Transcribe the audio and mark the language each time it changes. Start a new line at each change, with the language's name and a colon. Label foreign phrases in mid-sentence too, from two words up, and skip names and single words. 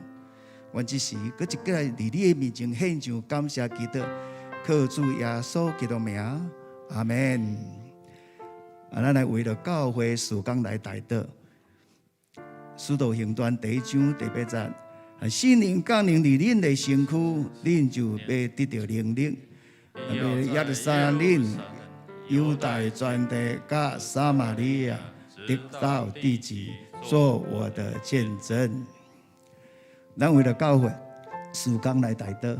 Min Nan Chinese: 阮这时搁一个来伫你的面前献上感谢祈祷，靠主耶稣基督名，阿门。咱来为了教会事工来代祷。使徒行传第1章第8节，圣灵降临伫恁的身躯，恁就要得到能力。耶路撒冷、犹太全地甲撒玛利亚，直到地极，做我的见证。咱为了教会事工来代祷。